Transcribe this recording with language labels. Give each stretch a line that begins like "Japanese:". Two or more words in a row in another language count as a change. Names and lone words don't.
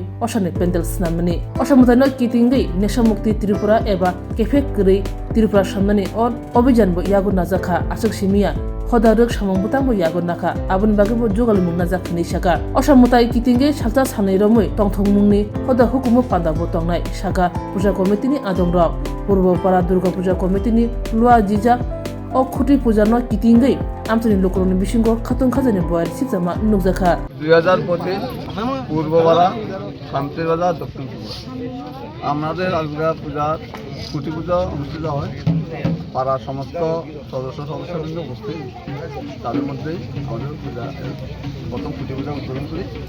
Kok Borok: osane pendel snamani osha mutai no kitingai neshamukti Tripura eba kefek gri Tripura samnani or obhijan bo yago najakha asuk simia khodaruk samang butang bo yago nakha abun bagi bo jogal mungna jakhini saka osha mutai kitinge sakta sanai romoi tongthong mungni khoda hukumu pada bo tongnai saka puja committee ni adongrok Purbopara Durga Puja Committee ni lua jija o khuti puja no kitinge amtani lokroni bisingo khatung khajani boyal sipjama nukjakha
Bangla: 2025 পূর্বপাড়া শান্তির বাজার দক্ষিণ ত্রিপুরা আমাদের আলগা পূজার খুঁটি পূজা অনুষ্ঠিত হয় পাড়ার সমস্ত সদস্যবৃন্দ উপস্থিত তাদের মধ্যেই আমাদের পূজা প্রথম খুঁটি পূজা উদ্বোধন করি।